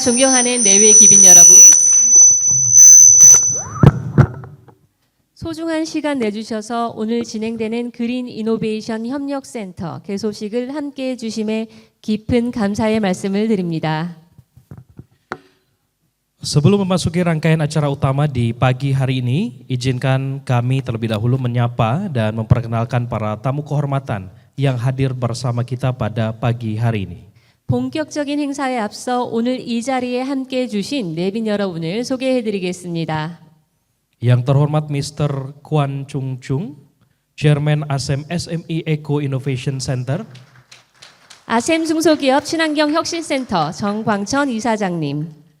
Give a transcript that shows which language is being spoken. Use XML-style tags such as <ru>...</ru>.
<ko>존경하는 내외 귀빈 여러분. 소중한 시간 내주셔서 오늘 진행되는 그린 이노베이션 협력센터 개소식을 함께해 주심에 깊은 감사의 말씀을 드립니다.</ko> <id>Sebelum memasuki rangkaian acara utama di pagi hari ini, izinkan kami terlebih dahulu menyapa dan memperkenalkan para tamu kehormatan yang hadir bersama kita pada pagi hari ini.</id> <ko>본격적인 행사에 앞서 오늘 이 자리에 함께해 주신 내빈 여러분을 소개해 드리겠습니다.</ko> <id>Yang terhormat Mr. Kwan Chung Chung, Chairman ASEM SME Eco Innovation Center.</id> <ko>아셈 중소기업 친환경 혁신센터 정광천 이사장님.</ko>